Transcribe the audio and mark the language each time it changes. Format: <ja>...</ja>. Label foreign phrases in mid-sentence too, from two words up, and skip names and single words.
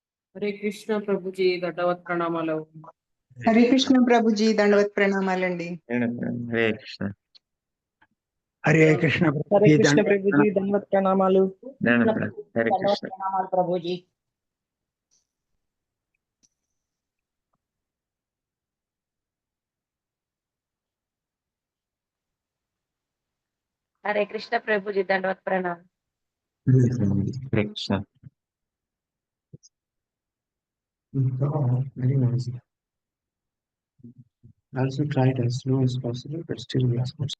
<te>హరే కృష్ణ ప్రభు జీ దండవత్ ప్రణామాలు. హరే కృష్ణ ప్రభుజీ దండవత్ ప్రణామాలండి. హరే కృష్ణ. హరే కృష్ణ హరే ప్రభుజీ కృష్ణ దండవత్ ప్రభుజీ దండవత్ ప్రణామాలు. హరే దండవత్ కృష్ణ. ప్రణామాలు ప్రభుజీ.</te> <hi>हरे कृष्ण प्रभु जी दंडवत प्रणाम.</hi> <te>హరే కృష్ణ.</te> <en>Very noisy. Also try it as slow as possible, but still we ask much.</en>